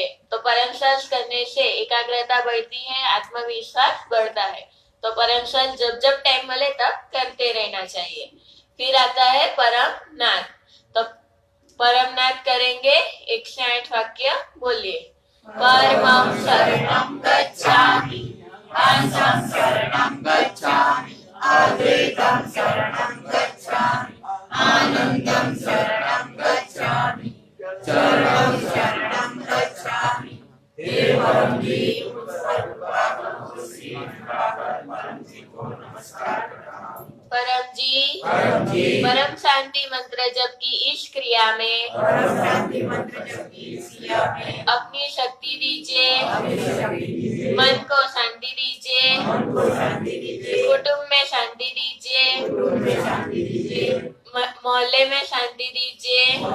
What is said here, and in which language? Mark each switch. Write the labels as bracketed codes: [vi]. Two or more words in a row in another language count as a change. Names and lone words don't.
[hi] तो परम श्वास करने से एकाग्रता बढ़ती है, आत्मविश्वास बढ़ता है। तो परम श्वास जब जब टाइम मिले तब करते रहना चाहिए। फिर आता है परम नाद। तो परम नाद करेंगे। 108 वाक्य बोलिए। [pi] परमं शरणं गच्छामि, पंचम शरणं गच्छामि, अद्वैतं शरणं गच्छामि, आनंदं शरणं गच्छामि, चरणं शरणं गच्छामि। [hi] हे परम जी परम शांति मंत्र जप की इस क्रिया में अपनी शक्ति दीजिए, मन को शांति दीजिए, कुटुंब में शांति दीजिए, मोहल्ले में शांति दीजिए।